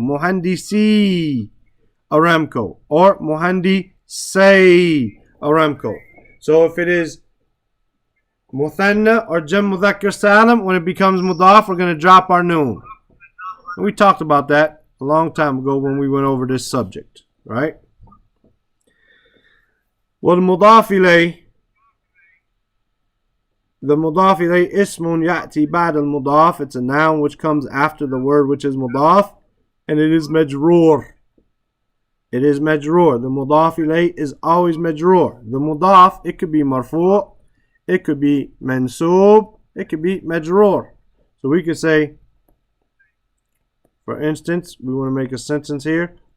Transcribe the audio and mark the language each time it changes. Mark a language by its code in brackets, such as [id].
[ar] Muhandisi Aramco. Or Muhandisay Aramco. [en] So if it is Muthanna or Jam Mudhakkar Salim, when it becomes Mudaf, we're going to drop our noon. And we talked about that a long time ago when we went over this subject. Right? [ar] والمضاف إليه, the مضاف إليه اسم يأتي بعد المضاف. [en] It's a noun which comes after the word which is مضاف, and it is مجرور. It is مجرور. The مضاف إليه is always مجرور. The مضاف, it could be مرفوع, it could be منصوب, it could be مجرور. So we could say, for instance, we want to make a sentence here.